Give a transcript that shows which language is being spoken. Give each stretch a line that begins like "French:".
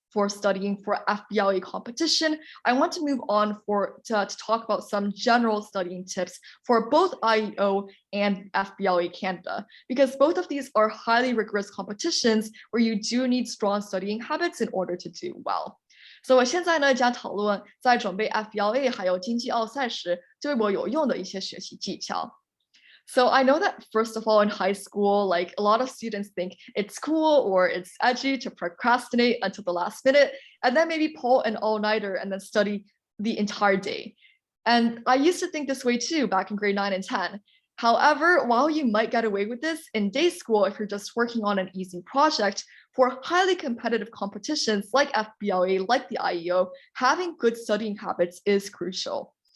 English: for studying for FBLA competition, I want to move on to talk about some general studying tips for both IEO and FBLA Canada, because both of these are highly rigorous competitions where you do need strong studying habits in order to do well. So
Chinese: 我现在呢将讨论在准备 FBLA 还有经济奥赛时对我有用的一些学习技巧。
English: So I know that first of all in high school, like a lot of students think it's cool or it's edgy to procrastinate until the last minute and then maybe pull an all-nighter and then study the entire day. And I used to think this way too back in grade 9 and 10. However, while you might get away with this in day school if you're just working on an easy project, for highly competitive competitions like FBLA, like the IEO, having good studying habits is crucial.